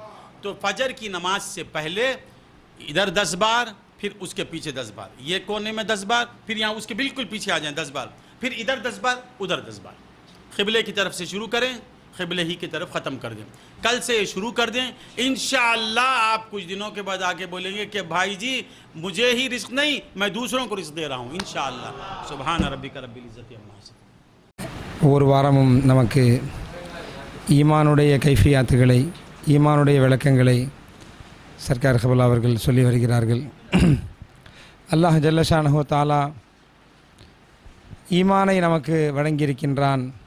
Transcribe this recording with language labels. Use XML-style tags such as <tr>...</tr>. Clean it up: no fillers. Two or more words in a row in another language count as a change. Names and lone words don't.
<ur>تو فجر کی نماز سے پہلے ادھر 10 بار, پھر اس کے پیچھے 10 بار, یہ کونے میں 10 بار, پھر یہاں اس کے بالکل پیچھے آ جائیں 10 بار, پھر ادھر 10 بار ادھر 10 بار. قبلے کی طرف سے شروع کریں, قبلے ہی کی طرف ختم کر دیں. کل سے یہ شروع کر دیں. انشاءاللہ آپ کچھ دنوں کے بعد آگے بولیں گے کہ بھائی جی مجھے ہی رزق نہیں, میں دوسروں کو رزق دے رہا ہوں انشاءاللہ.</ur> <ar>سبحان ربک رب العزت عما یصفون.</ar> <ta>ஒவ்வொரு வாரமும் நமக்கு ஈமானுடைய கைஃபியாத்துகளை, ஈமானுடைய விளக்கங்களை சர்க்கார் கபலா அவர்கள் சொல்லி வருகிறார்கள்.</ta> <ar>الله جل شأنه تعالى</ar> <ta>ஈமானை நமக்கு வழங்கியிருக்கின்றான்.</ta>